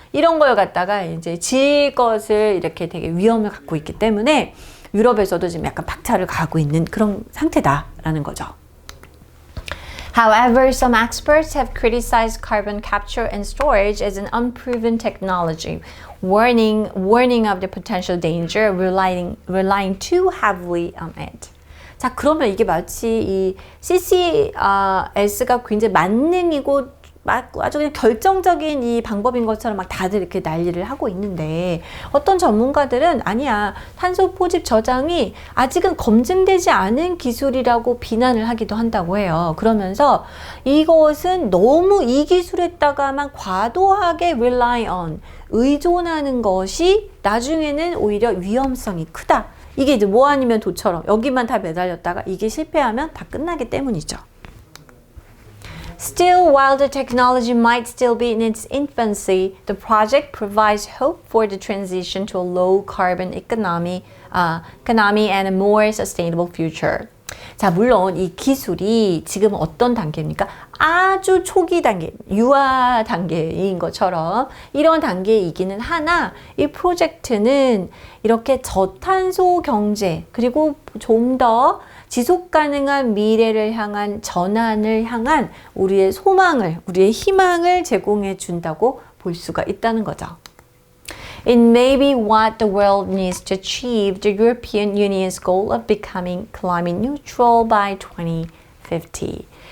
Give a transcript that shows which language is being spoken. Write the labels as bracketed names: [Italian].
[Korean] 이런 걸 갖다가 이제 질 것을 이렇게 되게 위험을 갖고 있기 때문에 유럽에서도 지금 약간 박차를 가하고 있는 그런 상태다라는 거죠. [English] However, some experts have criticized carbon capture and storage as an unproven technology, warning of the potential danger relying too heavily on it. [Korean] 자, 그러면 이게 마치 이 CCS가 굉장히 만능이고 아주 그냥 결정적인 이 방법인 것처럼 막 다들 이렇게 난리를 하고 있는데 어떤 전문가들은 아니야, 탄소 포집 저장이 아직은 검증되지 않은 기술이라고 비난을 하기도 한다고 해요. 그러면서 이것은 너무 이 기술에다가만 과도하게 [English] rely on, [Korean] 의존하는 것이 나중에는 오히려 위험성이 크다. 이게 이제 뭐 아니면 도처럼 여기만 다 매달렸다가 이게 실패하면 다 끝나기 때문이죠. [English] Still, while the technology might still be in its infancy, the project provides hope for the transition to a low-carbon economy and a more sustainable future. [Korean] 자, 물론 이 기술이 지금 어떤 단계입니까? 아주 초기 단계, 유아 단계인 것처럼 이런 단계이기는 하나 이 프로젝트는 이렇게 저탄소 경제 그리고 좀 더 지속 가능한 미래를 향한 전환을 향한 우리의 소망을, 우리의 희망을 제공해 준다고 볼 수가 있다는 거죠. [English] It may be what the world needs to achieve the European Union's goal of becoming climate neutral by 2050.